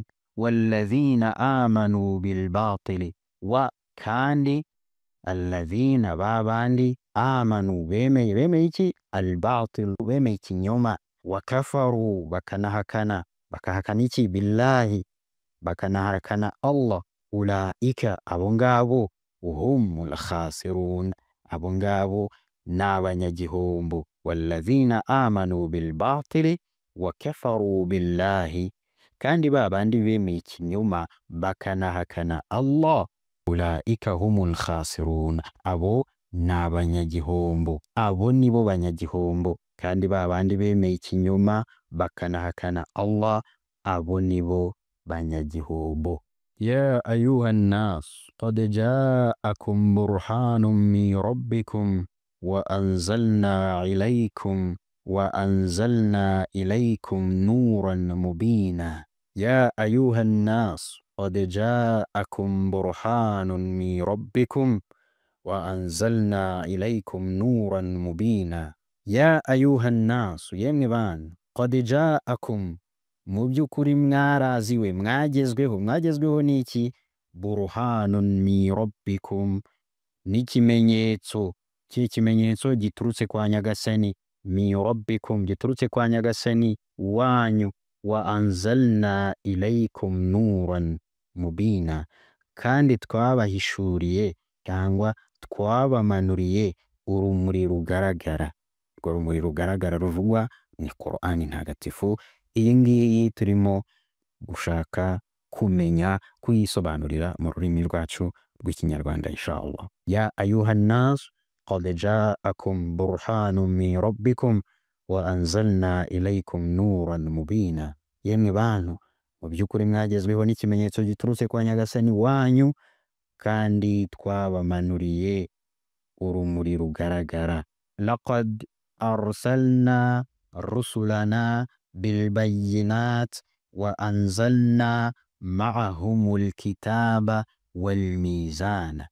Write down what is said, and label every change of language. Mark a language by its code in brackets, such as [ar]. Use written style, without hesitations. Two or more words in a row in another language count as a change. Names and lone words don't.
[ar] والذين آمنوا بالباطل, [rw] wa kandi alladhina babandi amanu bemeye iki? Albatil, bemeye ikinyoma. [ar] وكفروا, [rw] bakanahakana iki? Billahi, bakanahakana Allah. Ulaika, abo ngabo, [ar] هم الخاسرون, [rw] abo ngabo ni abanyagihombo. [ar] والذين آمنوا بالباطل وكفروا بالله, [rw] kandi babandi bemeye ikinyoma bakanahakana Allah, [ar] أولئك هم الخاسرون, [rw] abo ni abanyagihombo, abo nibo banyagihombo. Kandi babandi bemeye ikinyoma bakanahakana Allah, abo nibo banyagihombo. [ar] يا أيها الناس قد جاءكم برهان من ربكم وأنزلنا إليكم نورا مبينا. يا أيها الناس قد جاءكم برهان من ربكم وأنزلنا إليكم نورا مبينا. يا أيها الناس, [rw] yemwe bantu, [ar] قد جاءكم, [rw] mu by'ukuri mwaraziwe mwagezweho n'iki? [ar] برهان من ربكم, [rw] n'ikimenyetso cy'ikimenyetso giturutse kwa Nyagasani, [ar] من ربكم, [rw] giturutse kwa Nyagasani wanyu, [ar] وأنزلنا إليكم نورا مبينا, [rw] kandi twabahishuriye cyangwa twabamanuriye urumuri rugaragara. Urwo rumuri rugaragara ruvugwa ni Qur'ani ntagatifu. Iyi ngiyi turimo gushaka kumenya kuyisobanurira mu rurimi rwacu rw'ikinyarwanda inshallah. [ar] يا أيها الناس قد جاءكم برهان من ربكم وأنزلنا إليكم نورا مبينا. [rw] Yemwe bantu, mu by'ukuri mwagezweho n'ikimenyetso giturutse kwa Nyagasani wanyu, kandi twabamanuriye urumuri rugaragara. [ar] لقد أرسلنا رسلنا بالبينات وأنزلنا معهم الكتاب والميزان.